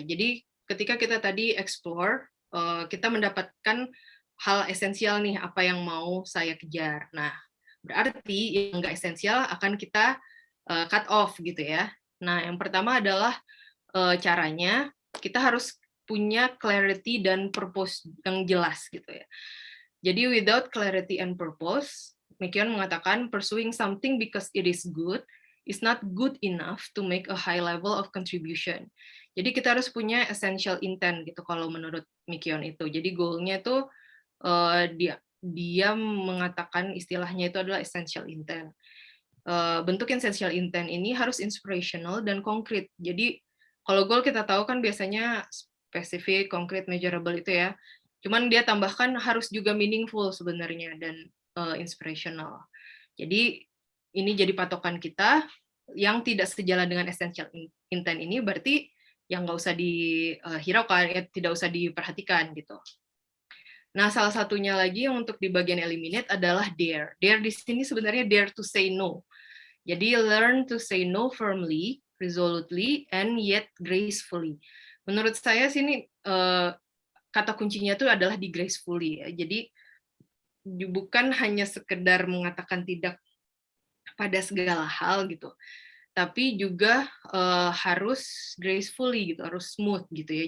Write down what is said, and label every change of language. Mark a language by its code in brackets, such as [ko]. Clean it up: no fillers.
[id] Jadi ketika kita tadi explore, kita mendapatkan hal esensial nih, apa yang mau saya kejar. Nah, berarti yang nggak esensial akan kita cut off gitu ya. Nah, yang pertama adalah caranya, kita harus punya clarity dan purpose yang jelas gitu ya. [en] Jadi without clarity and purpose, [id] McKeown mengatakan [en] pursuing something because it is good is not good enough to make a high level of contribution. [id] Jadi kita harus punya essential intent gitu kalau menurut McKeown itu. Jadi goalnya itu dia mengatakan istilahnya itu adalah essential intent. Bentuk essential intent ini harus inspirational dan konkret. Jadi kalau goal kita tahu kan biasanya spesifik, konkret, measurable itu ya. Cuman dia tambahkan harus juga meaningful sebenarnya dan inspirational. Jadi ini jadi patokan kita yang tidak sejalan dengan essential intent ini berarti yang nggak usah dihiraukan, ya tidak usah diperhatikan gitu. Nah, salah satunya lagi yang untuk di bagian eliminate adalah dare. Dare di sini sebenarnya dare to say no. [en] Jadi learn to say no firmly, resolutely, and yet gracefully. [id] Menurut saya sini kata kuncinya itu adalah di gracefully ya. Jadi bukan hanya sekedar mengatakan tidak pada segala hal gitu, tapi juga harus gracefully gitu, harus smooth gitu ya.